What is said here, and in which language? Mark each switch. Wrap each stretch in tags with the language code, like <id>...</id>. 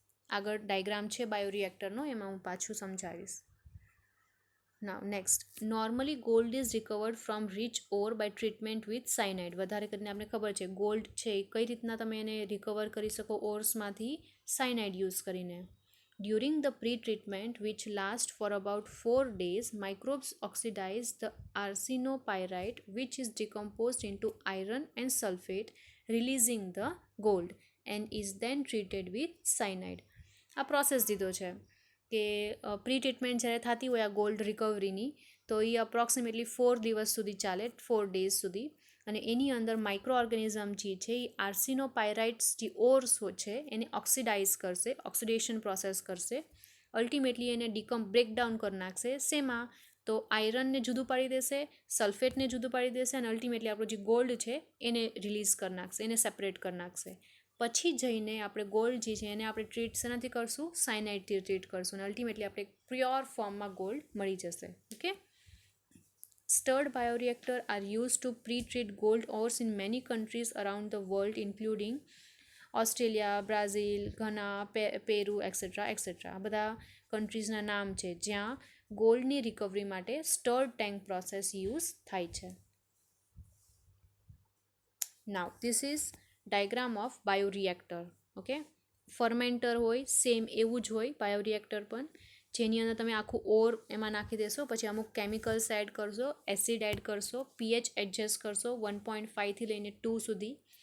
<gu>આગળ ડાયગ્રામ છે બાયોરિએક્ટરનો, એમાં હું પાછું સમજાવીશ.</gu> <en>Now next, normally gold is recovered from rich or by treatment with cyanide.</en> <gu>વધારે કરીને આપણે ખબર છે ગોલ્ડ છે એ કઈ રીતના તમે એને રિકવર કરી શકો? ઓર્સમાંથી સાયનાઇડ યુઝ કરીને.</gu> <en>During the pre-treatment, which lasts for about 4 days, microbes oxidize the arsenopyrite, which is decomposed into iron and sulfate, releasing the gold, and is then treated with cyanide.</en> <gu>આ process દીધો છે કે pre treatment જ્યારે થતી હોય આ gold રિકવરીની, તો એ approximately 4 દિવસ સુધી ચાલે, 4 ડેઝ સુધી. અને એની અંદર માઇક્રો ઓર્ગેનિઝમ જે છે એ આર્સિનોપાયરાઇટ્સ જે ઓર્સ છે એને ઓક્સિડાઇઝ કરશે, ઓક્સિડેશન પ્રોસેસ કરશે. અલ્ટિમેટલી એને બ્રેકડાઉન કરી નાખશે. શેમાં? તો આયરનને જુદું પાડી દેશે, સલ્ફેટને જુદું પાડી દેશે અને અલ્ટિમેટલી આપણો જે ગોલ્ડ છે એને રિલીઝ કરી નાખશે, એને સેપરેટ કરી નાખશે. પછી જઈને આપણે ગોલ્ડ જે છે એને આપણે ટ્રીટ શેનાથી કરશું? સાયનાઇડથી ટ્રીટ કરશું અને અલ્ટિમેટલી આપણે પ્યોર ફોર્મમાં ગોલ્ડ મળી જશે. Okay.</gu> <en>Stirred bioreactor are used to pre-treat gold ores in many countries around the world, including Australia, Brazil, Ghana, Peru, etc. etc.</en> <gu>આ બધા કન્ટ્રીઝના નામ છે જ્યાં ગોલ્ડની રિકવરી માટે સ્ટર્ડ ટેન્ક પ્રોસેસ યુઝ થાય છે.</gu> <en>Now this is diagram of bioreactor. Okay.</en> <gu>ફર્મેન્ટર હોય same એવું જ હોય બાયોરિએક્ટર પણ, જેની અંદર તમે આખું ઓર એમાં નાખી દેશો, પછી અમુક કેમિકલ્સ એડ કરશો, એસિડ એડ કરશો, પીએચ એડજસ્ટ કરશો 1.5થી લઈને 2 સુધી.</gu>